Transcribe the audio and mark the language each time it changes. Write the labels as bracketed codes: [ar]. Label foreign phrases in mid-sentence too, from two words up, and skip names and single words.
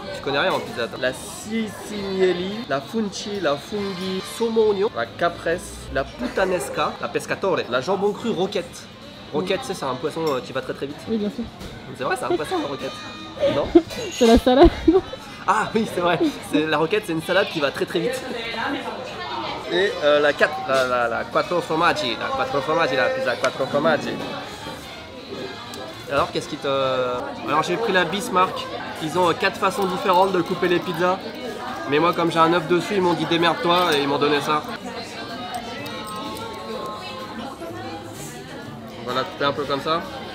[fr] Tu connais rien en pizza. La cicinielli, la funci, la funghi, saumon oignon, la caprese, la puttanesca, la pescatore, la jambon cru roquette. Roquette, c'est un poisson qui va très vite. Oui, bien sûr. C'est vrai, c'est un poisson la roquette. Non? C'est la salade, non? Ah oui, c'est vrai. La roquette, c'est une salade qui va très vite. Et la quattro formaggi, la pizza quattro formaggi. Alors, qu'est-ce qui te... Alors, j'ai pris la Bismarck. Ils ont 4 façons différentes de couper les pizzas. Mais moi, comme j'ai un œuf dessus, ils m'ont dit démerde-toi et ils m'ont donné ça. On va la couper un peu comme ça.